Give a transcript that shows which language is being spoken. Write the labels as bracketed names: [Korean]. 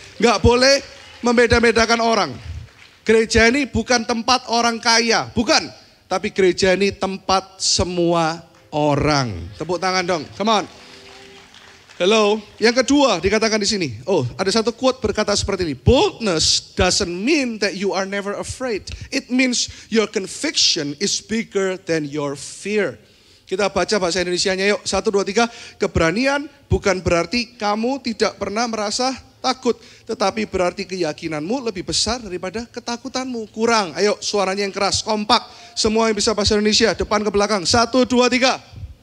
[Indonesian] Gak boleh membeda-bedakan orang. Gereja ini bukan tempat orang kaya, bukan. Tapi gereja ini tempat semua orang. Tepuk tangan dong, [English] come on. Hello. [Indonesian] Yang kedua dikatakan di sini. Oh, ada satu quote berkata seperti ini. [English] Boldness doesn't mean that you are never afraid. It means your conviction is bigger than your fear. [Indonesian] Kita baca bahasa Indonesianya yuk. 1, 2, 3. Keberanian bukan berarti kamu tidak pernah merasa takut. Tetapi berarti keyakinanmu lebih besar daripada ketakutanmu. Kurang. Ayo suaranya yang keras, kompak. Semua yang bisa bahasa Indonesia, depan ke belakang. 1, 2, 3.